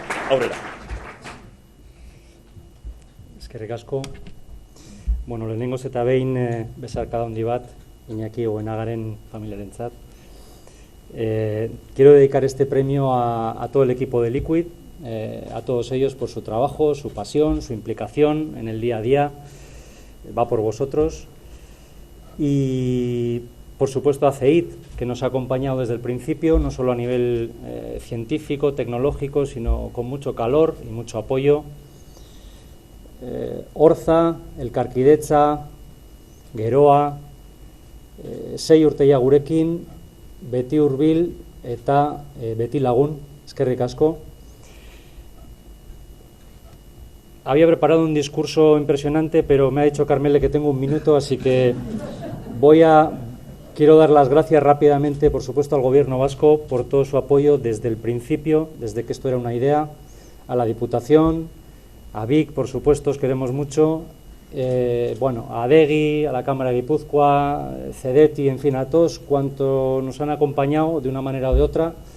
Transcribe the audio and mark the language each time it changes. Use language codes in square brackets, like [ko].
[eu] Aurrera. Eskerrik asko. Bueno, lehenengoz eta behin besarkada handi bat Iñaki Goenagaren familiarentzat. [es] Quiero dedicar este premio a todo el equipo de Liquid, a todos ellos por su trabajo, su pasión, su implicación en el día a día. Va por vosotros. Y por supuesto a CEIT, que nos ha acompañado desde el principio, no solo a nivel científico, tecnológico, sino con mucho calor y mucho apoyo. [eu] Orza, Elkarkidetza, Geroa, sei urteia gurekin, beti hurbil eta beti lagun, eskerrik asko. [es] Había preparado un discurso impresionante, pero me ha dicho Carmele que tengo un minuto, así que quiero dar las gracias rápidamente, por supuesto, al Gobierno vasco por todo su apoyo desde el principio, desde que esto era una idea, a la Diputación, a Vic, por supuesto, os queremos mucho, a Adegi, a la Cámara de Guipúzcoa, Cedeti, en fin, a todos cuantos nos han acompañado de una manera o de otra.